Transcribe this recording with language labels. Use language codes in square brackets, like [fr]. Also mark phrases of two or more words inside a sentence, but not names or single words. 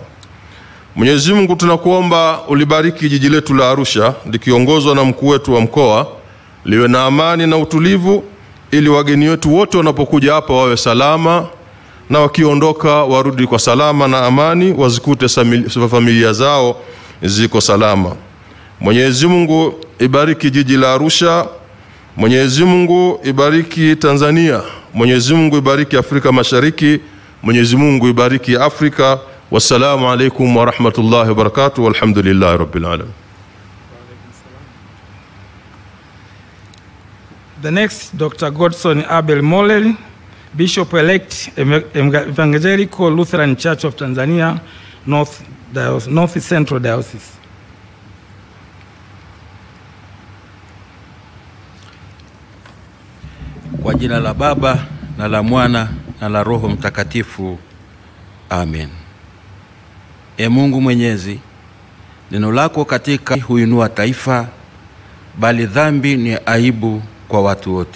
[sw] Mwenyezi Mungu, tunakuomba ulibariki jiji letu la Arusha likiongozwa na mkuu wetu wa mkoa, liwe na amani na utulivu, ili wageni wetu wote wanapokuja hapa wawe salama, na wakiondoka warudi kwa salama na amani, wazikute familia zao ziko salama. Mwenyezi Mungu ibariki jiji la Arusha. Mwenyezi Mungu ibariki Tanzania. Mwenyezi Mungu ibariki Afrika Mashariki. Mwenyezi Mungu ibariki Afrika. [ar] والسلام عليكم ورحمة الله وبركاته والحمد لله رب العالمين. [en] The next, Dr. Godson Abel Molel, Bishop-elect Evangelical Lutheran Church of Tanzania, North Central Diocese. [sw] Kwa jina la Baba na la Mwana na la Roho Mtakatifu. Amen. Mungu Mwenyezi, neno lako katika huinua taifa, bali dhambi ni aibu kwa watu wote.